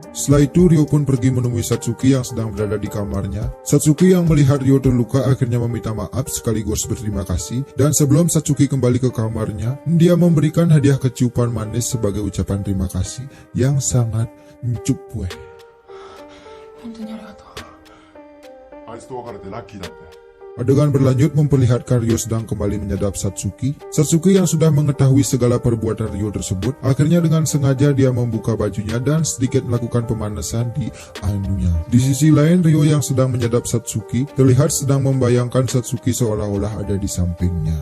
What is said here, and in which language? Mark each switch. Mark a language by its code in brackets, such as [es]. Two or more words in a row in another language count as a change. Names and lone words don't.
[id] Setelah itu Ryo pun pergi menemui Satsuki yang sedang berada di kamarnya. Satsuki yang melihat Ryo terluka akhirnya meminta maaf sekaligus berterima kasih. Dan sebelum Satsuki kembali ke kamarnya, dia memberikan hadiah kecupan manis sebagai ucapan terima kasih yang sangat mencup. [ja] 本当にありがとう。あいつと別れてラッキーだって。 [id] Adegan berlanjut memperlihatkan Ryo sedang kembali menyadap Satsuki. Satsuki yang sudah mengetahui segala perbuatan Ryo tersebut, akhirnya dengan sengaja dia membuka bajunya dan sedikit melakukan pemanasan di anunya. Di sisi lain, Ryo yang sedang menyadap Satsuki terlihat sedang membayangkan Satsuki seolah-olah ada di sampingnya.